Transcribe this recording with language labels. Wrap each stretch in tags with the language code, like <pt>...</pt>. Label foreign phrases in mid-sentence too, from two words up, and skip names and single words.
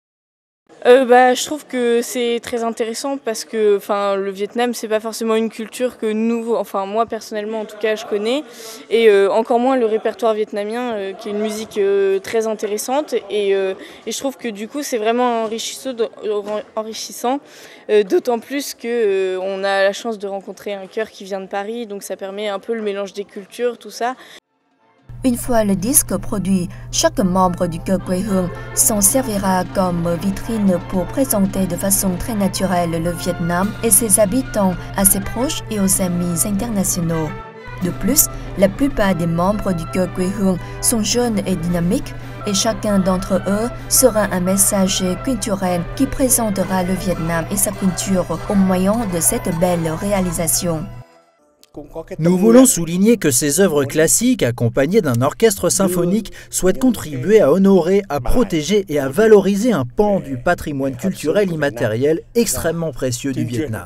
<fr>Je trouve que c'est très intéressant parce que le Vietnam, c'est pas forcément une culture que nous, moi personnellement en tout cas, je connais, et encore moins le répertoire vietnamien qui est une musique très intéressante, et je trouve que du coup c'est vraiment enrichissant, d'autant plus que on a la chance de rencontrer un chœur qui vient de Paris, donc ça permet un peu le mélange des cultures, tout ça. Une fois le disque produit, chaque membre du chœur quê hương s'en servira comme vitrine pour présenter de façon très naturelle le Vietnam et ses habitants à ses proches et aux amis internationaux. De plus, la plupart des membres du chœur quê hương sont jeunes et dynamiques, et chacun d'entre eux sera un messager culturel qui présentera le Vietnam et sa culture au moyen de cette belle réalisation. Nous voulons souligner que ces œuvres classiques, accompagnées d'un orchestre symphonique, souhaitent contribuer à honorer, à protéger et à valoriser un pan du patrimoine culturel immatériel extrêmement précieux du Vietnam.</fr>